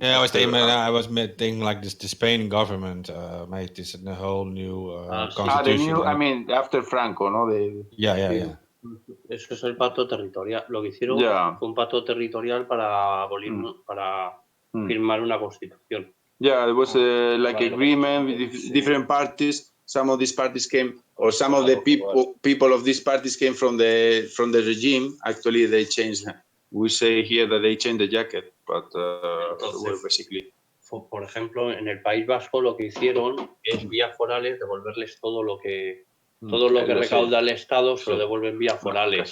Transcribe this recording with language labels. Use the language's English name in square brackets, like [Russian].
[English] Yeah, I was thinking like the Spain government made this a whole new constitution. I mean, after Franco, ¿no? Yeah. [Spanish] Eso es el pacto territorial. Lo que hicieron fue un pacto territorial para abolir, para firmar una constitución. [English] Yeah, there was like agreement with different parties. Some of these parties came, or some of the people of these parties came from the regime. Actually, they changed. We say here that they changed the jacket, but well, basically. [Spanish] Por ejemplo, en el País Vasco lo que hicieron es vías forales, devolverles todo lo que recauda el Estado, se lo devuelven vías forales.